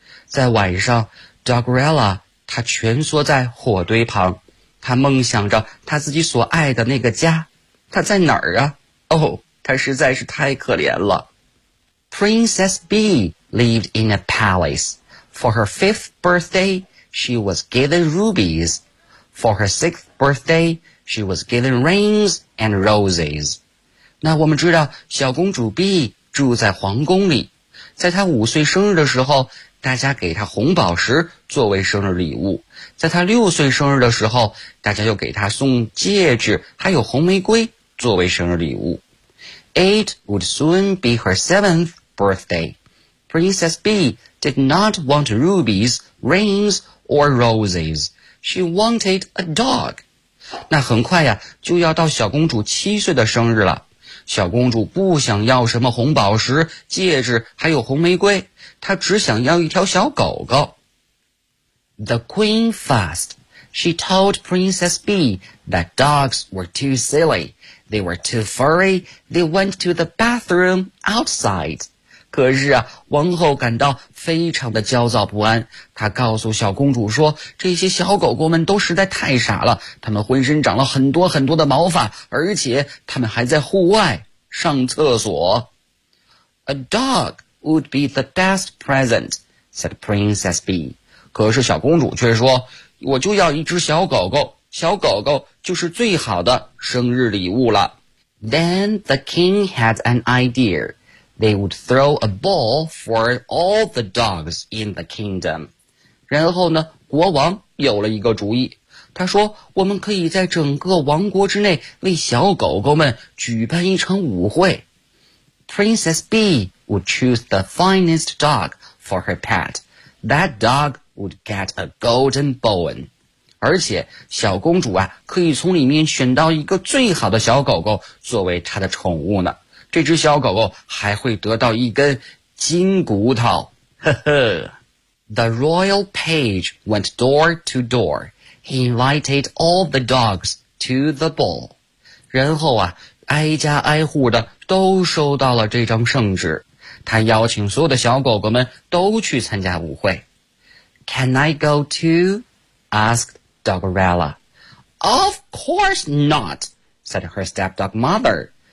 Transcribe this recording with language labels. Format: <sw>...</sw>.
<zh>在晚上， Dogrella 她蜷缩在火堆旁，她梦想着她自己所爱的那个家。她在哪儿啊？哦，她实在是太可怜了。</zh> <en>Princess Bee lived in a palace. For her 5th birthday, she was given rubies. For her 6th birthday, she was given rings and roses.</en> <zh>那我们知道小公主 B 住在皇宫里，在她5岁生日的时候，大家给她红宝石作为生日礼物，在她6岁生日的时候，大家又给她送戒指还有红玫瑰作为生日礼物。</zh> <en>It would soon be her 7th birthday. Princess B did not want rubies, rings or roses. She wanted a dog.</en> <zh>那很快呀，就要到小公主7岁的生日了，小公主不想要什么红宝石、戒指，还有红玫瑰，她只想要一条小狗狗。</zh> <en>The queen fussed. She told Princess Bee that dogs were too silly. They were too furry. They went to the bathroom outside.</en> <zh>可是啊，王后感到非常的焦躁不安。她告诉小公主说，这些小狗狗们都实在太傻了，它们浑身长了很多很多的毛发，而且它们还在户外上厕所。</zh> <en>A dog would be the best present, said Princess Bee.</en> <zh>可是小公主却说，我就要一只小狗狗，小狗狗就是最好的生日礼物了。</zh> <en>Then the king had an idea. They would throw a ball for all the dogs in the kingdom.</en> <zh>然后呢，国王有了一个主意。他说，我们可以在整个王国之内为小狗狗们举办一场舞会。</zh> <en>Princess Bee would choose the finest dog for her pet. That dog would get a golden bone.</en> <zh>而且小公主啊，可以从里面选到一个最好的小狗狗作为她的宠物呢。这只小狗狗还会得到一根金骨头，呵呵。</zh> <en>The royal page went door to door. He invited all the dogs to the ball.</en> <zh>然后啊，挨家挨户的都收到了这张圣旨，他邀请所有的小狗狗们都去参加舞会。</zh> <en>Can I go too? Asked Dogrella. Of course not, said her stepdog mother.</en>